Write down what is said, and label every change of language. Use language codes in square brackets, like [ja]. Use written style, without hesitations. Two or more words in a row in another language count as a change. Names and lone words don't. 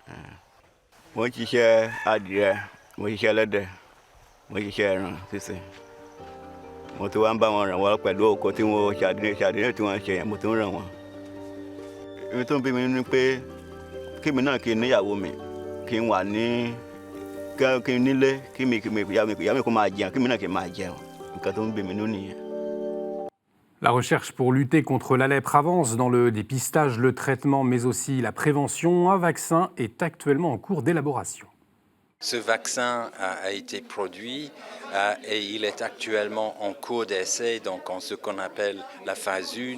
[yo] Mo ṣiṣẹ́ adìrẹ, mo ṣiṣẹ́ ẹlẹ́dẹ̀, mo ṣiṣẹ́ ẹran ṣíṣe mo ti wá ń bá wọn ràn wọ́n pẹ̀lú oko tí wọ́n ṣàdéhùn tí wọ́n ṣe yẹn mo ti ń ràn wọ́n. èmi tó ń bí mi ní pé kí mi náà kí n níyàwó mi kí n wà ní kí n nílé kí ìyá mi kó máa jẹun kí mi náà kí n máa jẹun nǹkan tó ń bí mi nínú nìyẹn. [fr] La recherche pour lutter contre la lèpre avance dans le dépistage, le traitement, mais aussi la prévention. Un vaccin est actuellement en cours d'élaboration. Ce vaccin a été produit et il est actuellement en cours d'essai, donc en ce qu'on appelle la phase 1.